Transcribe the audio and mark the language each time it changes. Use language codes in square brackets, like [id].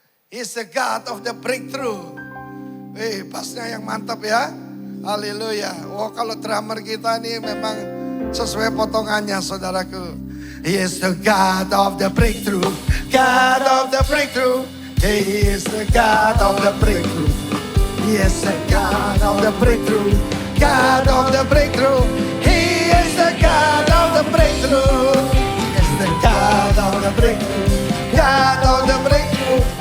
[en] He's the God of the breakthrough. [id] Pasnya yang mantap ya. Haleluya. Oh kalau drummer kita ini memang sesuai potongannya saudaraku. [en] He is the God of the breakthrough. God of the breakthrough. He is the God of the breakthrough. He is the God of the breakthrough. God of the breakthrough. He is the God of the breakthrough. He is the God of the breakthrough. God of the breakthrough.